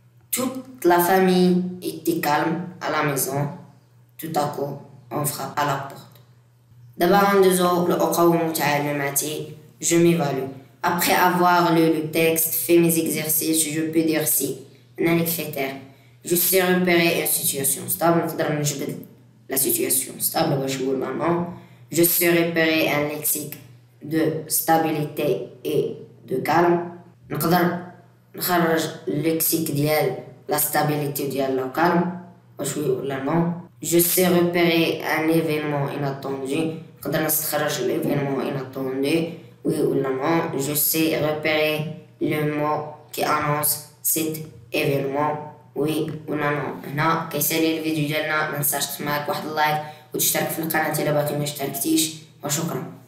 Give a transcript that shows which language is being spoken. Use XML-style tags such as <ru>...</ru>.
<fr>Toute la famille était calme à la maison. Tout à coup, on frappe à la porte.</fr> <ar>دابا غندوزو لأقوم تعلماتي.</ar> <fr>Je m'évalue. Après avoir lu le texte, fait mes exercices, je peux dire si.</fr> <ar>أنني كريتير.</ar> <fr>Je sais repérer une situation stable.</fr> <ar>نقدر نجبد</ar> <fr>la situation stable</fr> <ar>باش نقول ماما.</ar> <fr>Je sais repérer un lexique de stabilité et de calme.</fr> <ar>نقدر نخرج اللكسيك ديال</ar> <fr>la stabilité</fr> <ar>ديال</ar> <fr>la calme</fr> <ar>باش وي ولا نو.</ar> <fr>Je sais repérer un événement inattendu.</fr> <ar>نقدر نستخرج</ar> <fr>l'événement inattendu oui ou non. Je sais repérer le mot qui annonce cet événement oui ou non.</fr> <ar>هنا كيسالي الفيديو ديالنا، منساش تحط معاك واحد اللايك وتشترك في القناة إلا باقي ما اشتركتيش، وشكرا.</ar>